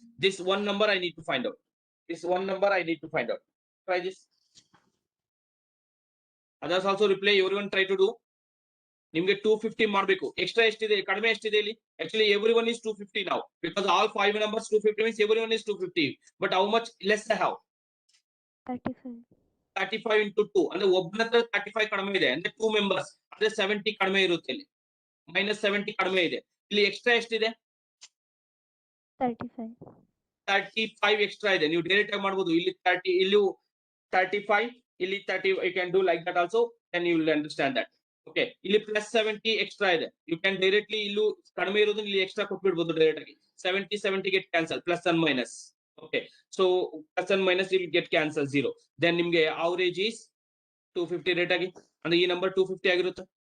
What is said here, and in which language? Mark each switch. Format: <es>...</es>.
<en>This one number I need to find out. This one number I need to find out. Try this. Others also reply. Everyone try to do.</en> <kn>ನಿಮಗೆ 250 ಮಾಡಬೇಕು. Extra ಎಷ್ಟಿದೆ, ಕಡಿಮೆ ಎಷ್ಟಿದೆ ಇಲ್ಲಿ?</kn> <en>Actually everyone is 250 now because all 5 numbers 250 means everyone is 250. But how much less I have? 35.</en> <kn>35 into 2 ಅಂದ್ರೆ ಒಬ್ಬನ ಹತ್ರ 35 ಕಡಿಮೆ ಇದೆ ಅಂದ್ರೆ 2 ಮೆಂಬರ್ಸ್ ಅಂದ್ರೆ 70 ಕಡಿಮೆ ಇರುತ್ತೆ. ಇಲ್ಲಿ ಮೈನಸ್ 70 ಕಡಿಮೆ ಇದೆ. ಇಲ್ಲಿ ಎಕ್ಸ್ಟ್ರಾ ಎಷ್ಟಿದೆ? 35. 35 ಎಕ್ಸ್ಟ್ರಾ ಇದೆ. ನೀವು ಡೈರೆಕ್ಟ್ ಆಗಿ ಮಾಡಬಹುದು. ಇಲ್ಲಿ 30, ಇಲ್ಲಿ 35, ಇಲ್ಲಿ 30.</kn> <en>You can do like that also, then you will understand that.</en> <kn>Okay, ಇಲ್ಲಿ ಪ್ಲಸ್ 70 ಎಕ್ಸ್ಟ್ರಾ ಇದೆ.</kn> <en>you can directly</en> <kn>ಇಲ್ಲೂ ಕಡಿಮೆ ಇರೋದು ಇಲ್ಲಿ ಎಕ್ಸ್ಟ್ರಾ ಕೊಟ್ಬಿಡ್ಬೋದು ಡೈರೆಕ್ಟ್ ಆಗಿ.</kn> <en>70 get cancel, plus and minus. Okay, so plus and minus ಇಲ್ಲಿ get cancel 0.</en> <kn>ದೆನ್ ನಿಮ್ಗೆ</kn> <en>average is 250</en> <kn>rate ಆಗಿ, ಅಂದ್ರೆ ಈ ನಂಬರ್ 250 ಆಗಿರುತ್ತೆ.</kn>